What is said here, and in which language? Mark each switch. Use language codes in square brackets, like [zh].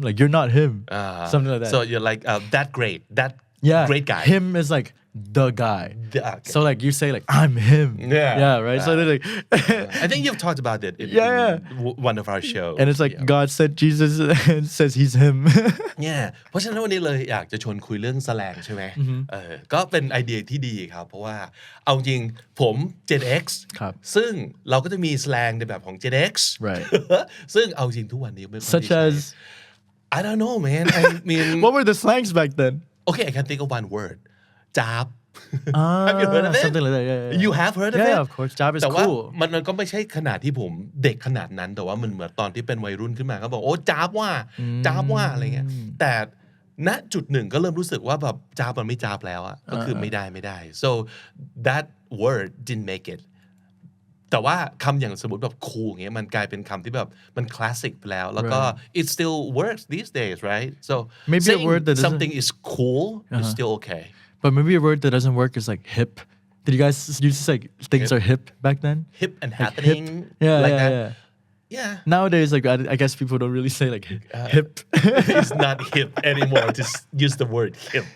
[en] Like you're not him. Something like that. So you're like that great, great guy. Him is like the guy. Okay. So like you say like I'm him. Yeah, right. So they're like I think you've talked about it in one of our shows. And it's like God said Jesus and says he's him. Yeah. [th] เพราะฉะนั้นวันนี้เลยอยากจะชวนคุยเรื่อง slang ใช่ไหมก็เป็นไอเดียที่ดีครับเพราะว่าเอาจริงผม Gen X ครับซึ่ง เราก็จะมี slang ในแบบของ Gen X [en] Right. [th] ซึ่งเอาจริงทุกวันนี้ไม่ค่อย [en] Such as I don't know man I mean What were the slangs back then? Okay, I can think of one word. Jab. Have you heard of it? Something like that. Yeah. You have heard of it? Yeah, of course. Jab is [th] แต่ว่า [en] cool. [th] มันก็ไม่ใช่ขนาดที่ผมเด็กขนาดนั้นแต่ว่ามันเหมือนตอนที่เป็นวัยรุ่นขึ้นมาก็บอกโอ้จาบว่าอะไรเงี้ยแต่ณจุดหนึ่งก็เริ่มรู้สึกว่าแบบจาบมันไม่จาบแล้วอะก็คือไม่ได้ [en] so that word didn't make it [th] แต่ว่าคำอย่างสมมติแบบ cool เงี้ยมันกลายเป็นคำที่แบบมันคลาสสิกไปแล้วแล้วก็ [en] it still works these days right so maybe a word that something is cool is still okay but maybe a word that doesn't work is like hip did you guys use to say things are hip back then hip and happening like that Yeah. Nowadays, like I guess people don't really say like hip. It's not hip anymore to use the word hip.